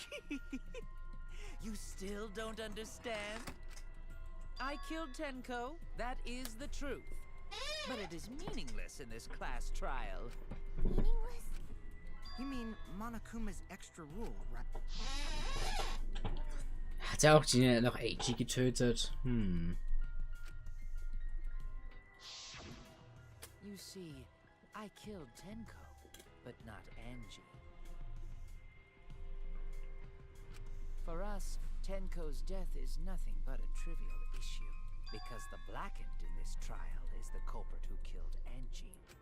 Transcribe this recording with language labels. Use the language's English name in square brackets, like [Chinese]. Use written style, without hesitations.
[English] You still don't understand? I killed Tenko, that is the truth. But it is meaningless in this class trial. Meaningless? You mean Monokuma's extra rule, right? [German] Hat er auch die noch Eiji getötet? [English] You see, I killed Tenko, but not Angie. For us, Tenko's death is nothing but a trivial issue, because the blackened in this trial is the culprit who killed Angie.